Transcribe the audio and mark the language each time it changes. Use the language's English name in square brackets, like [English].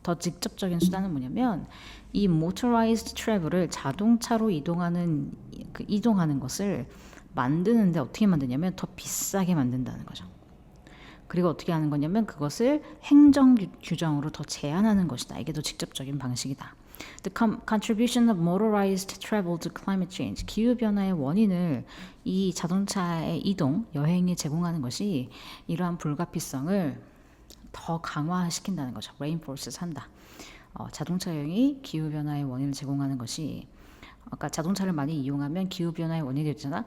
[Korean] 더 직접적인 수단은 뭐냐면 이 [English] motorized travel [Korean] 을 자동차로 이동하는 것을 만드는데 어떻게 만드냐면 더 비싸게 만든다는 거죠. 그리고 어떻게 하는 거냐면 그것을 행정 규정으로 더 제한하는 것이다. 이게 더 직접적인 방식이다. [English] The contribution of motorized travel to climate change. [Korean] 기후변화의 원인을 이 자동차의 이동, 여행이 제공하는 것이 이러한 불가피성을 더 강화시킨다는 거죠. reinforce 한다. 자동차 여행이 기후변화의 원인을 제공하는 것이 아까 자동차를 많이 이용하면 기후변화의 원인이 되잖아.